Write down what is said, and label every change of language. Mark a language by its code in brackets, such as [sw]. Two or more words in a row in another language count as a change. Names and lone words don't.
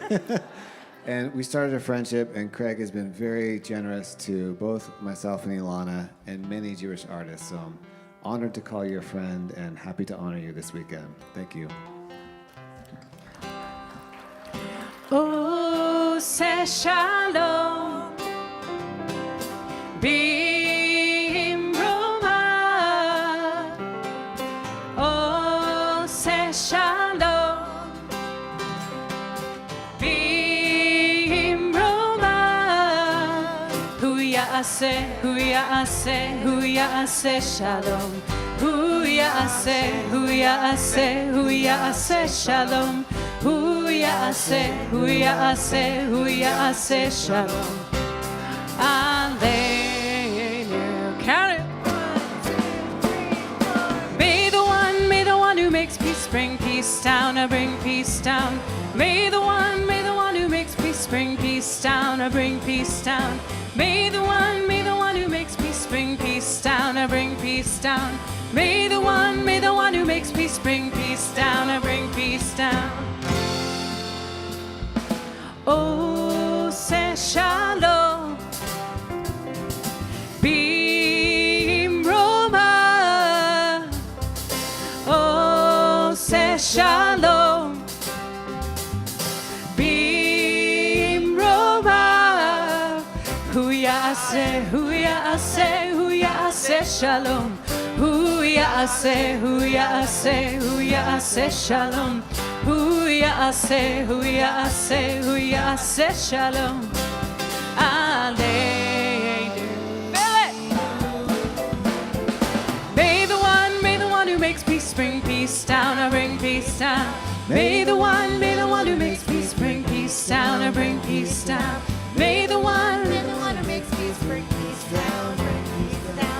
[en] And we started a friendship, and Craig has been very generous to both myself and Ilana and many Jewish artists. So I'm honored to call you a friend and happy to honor you this weekend. Thank you. [he] עושה שלום במרומיו. עושה שלום במרומיו. הוא יעשה שלום. הוא יעשה שלום. הוא יעשה שלום. Hallelu. [en] Count it. May the one who makes peace bring peace down, bring peace down. May the one who makes peace bring peace down, bring peace down. May the one who makes peace bring peace down, bring peace down. May the one who makes peace bring peace down, bring peace down. [he] עושה שלום במרומיו. עושה שלום במרומיו. הוא יעשה שלום. הוא יעשה שלום. הוא יעשה שלום. Hallelu. [en] Feel it. May the one who makes peace bring peace down, bring peace down. May the one who makes peace bring peace down, bring peace down. May the one who makes peace bring peace down, bring peace down.